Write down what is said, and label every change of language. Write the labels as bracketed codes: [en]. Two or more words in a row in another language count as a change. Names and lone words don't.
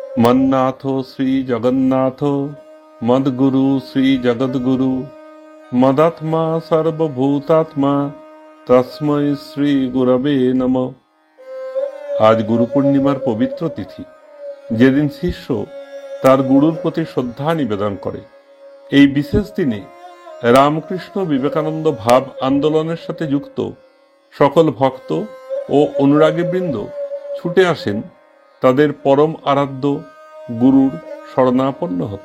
[sa] मन्नाथ श्री जगन्नाथ मद्गुरु श्री जगद्गुरु मदात्मा सर्वभूतात्मा तस्मै श्री गुरवे नमः। [bn] আজ গুরু পূর্ণিমার পবিত্র তিথি, যেদিন শিষ্য তার গুরুর প্রতি শ্রদ্ধা নিবেদন করে। এই বিশেষ দিনে রামকৃষ্ণ বিবেকানন্দ ভাব আন্দোলনের সাথে যুক্ত সকল ভক্ত ও অনুরাগীবৃন্দ ছুটে আসেন তাদের পরম আরাধ্য গুরুর শরণাপন্ন হতে।